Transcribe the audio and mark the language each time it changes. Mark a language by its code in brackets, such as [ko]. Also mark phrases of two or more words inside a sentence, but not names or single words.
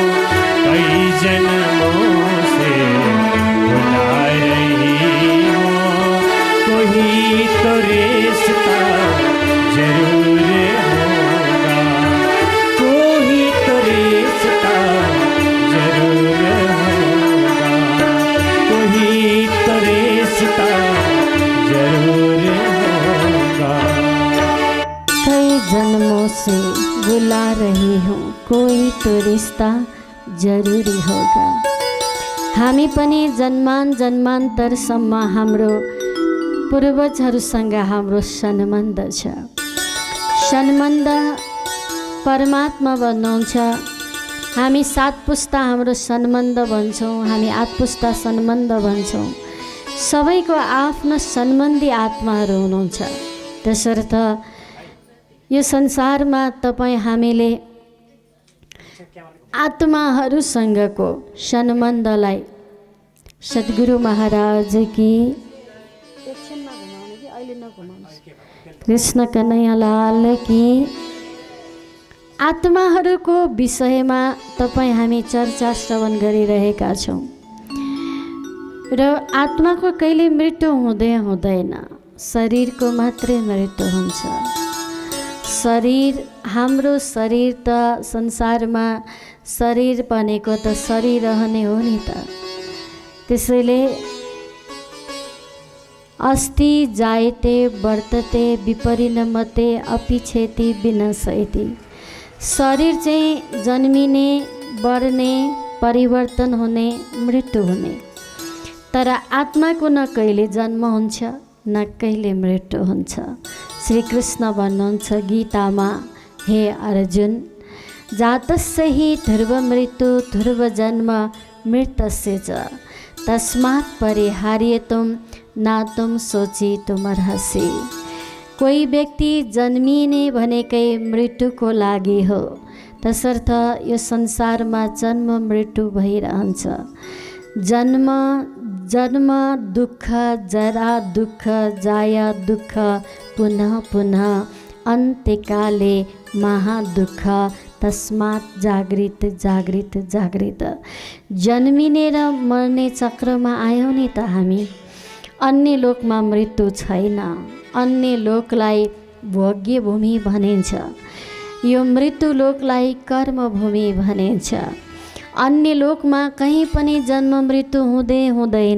[hi] कई जन्मों से बुला रही हो, कोई तो रिश्ता जरूर होगा, कोई तो रिश्ता जरूर होगा, कोई तो रिश्ता जरूर होगा। कई जन्मों से बुला रही हूँ, कोई तो रिश्ता जरूरी होगा। [ne] हामी पनि जन्मान जन्मान्तरसम्म हाम्रो पूर्वजहरूसँग हाम्रो सम्बन्ध छ। सम्बन्ध परमात्मा भन्नुहुन्छ। हामी 7 पुस्ता हाम्रो सम्बन्ध भन्छौँ, हामी 8 पुस्ता सम्बन्ध भन्छौँ। सबैको आफ्नो सम्बन्धी आत्माहरू हुनुहुन्छ। त्यसर्थ यो संसारमा तपाईँ हामीले आत्माहरूसँगको सम्बन्धलाई [hi] सद्गुरु महाराज की कृष्ण कन्हैया लाल की [ne] आत्माहरूको विषयमा तपाईँ हामी चर्चा श्रवण गरिरहेका छौँ। र आत्माको कहिले मृत्यु हुँदैन, शरीरको मात्रै मृत्यु हुन्छ। शरीर हाम्रो शरीर त संसारमा शरीर बनेको त शरीर रहने हो नि त। [sa] त्यसैले अस्ति जायते वर्तते विपरिणमते अपिछेति विनाशयति। [ne] शरीर चाहिँ जन्मिने, बढ्ने, परिवर्तन हुने, मृत्यु हुने, तर आत्माको न कहिले जन्म हुन्छ न कहिले मृत्यु हुन्छ। श्री कृष्ण भन्नुहुन्छ गीतामा, [sa] हे अर्जुन, जातस्य हि ध्रुव मृत्यु ध्रुव जन्म मृतस्य च तस्मात् परिहार्यतुं नातुं शोचितुमर्हसि। [ne] कोही व्यक्ति जन्मिने भनेकै मृत्युको लागि हो। तसर्थ यो संसारमा जन्म मृत्यु भइरहन्छ। [sa] जन्म जन्म दुःख, जरा दुःख, जाया दुःख, पुनः पुनः अन्त्यकाले महादुःख। तस्मात् जागृत जागृत जागृत। [ne] जन्मिने र मर्ने चक्रमा आयौँ नि त हामी। अन्य लोकमा मृत्यु छैन। अन्य लोकलाई भोग्य भूमि भनिन्छ। यो मृत्यु लोकलाई कर्मभूमि भनिन्छ। अन्य लोकमा कहीँ पनि जन्म मृत्यु हुँदैन।